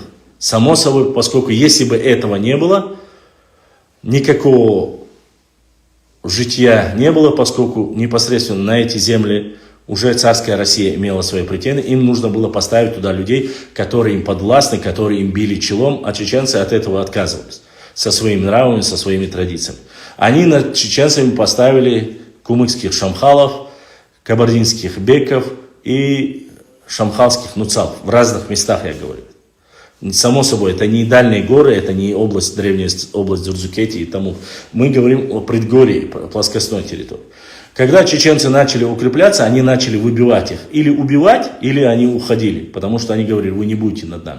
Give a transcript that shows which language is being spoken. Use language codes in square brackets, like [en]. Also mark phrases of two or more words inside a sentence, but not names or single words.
[ru] Само собой, поскольку если бы этого не было, никакого жития не было, поскольку непосредственно на эти земли уже царская Россия имела свои претензии, им нужно было поставить туда людей, которые им подвластны, которые им били челом, а чеченцы от этого отказывались, со своими нравами, со своими традициями. Они над чеченцами поставили кумыкских шамхалов, кабардинских беков и шамхалских нуцалов, в разных местах, я говорю. Само собой, это не дальние горы, это не область, древняя область Дзурзукети и тому. Мы говорим о предгорье, плоскостной территории. Когда чеченцы начали укрепляться, они начали выбивать их. Или убивать, или они уходили. Потому что они говорили, вы не будете над нами.